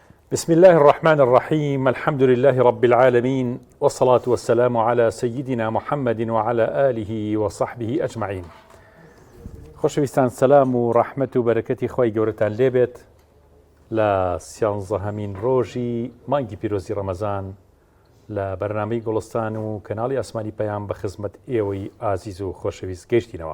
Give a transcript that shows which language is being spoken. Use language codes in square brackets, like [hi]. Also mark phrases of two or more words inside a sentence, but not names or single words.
[ar] بسم الله الرحمن الرحيم. الحمد لله رب العالمين، والصلاة والسلام على سيدنا محمد وعلى آله وصحبه أجمعين. [ckb] خۆشەویستان، سەلام و ڕەحمەت و بەرەکەتی خۆی گەورەتان لێبێت لە سیانزەهەمین ڕۆژی مانگی پیرۆزی ڕەمەزان لە بەرنامەی گوڵستان و کەناڵی ئاسمانی پەیام بە خزمەت ئێوەی ئازیز و خۆشەویست گەیشتینەوە.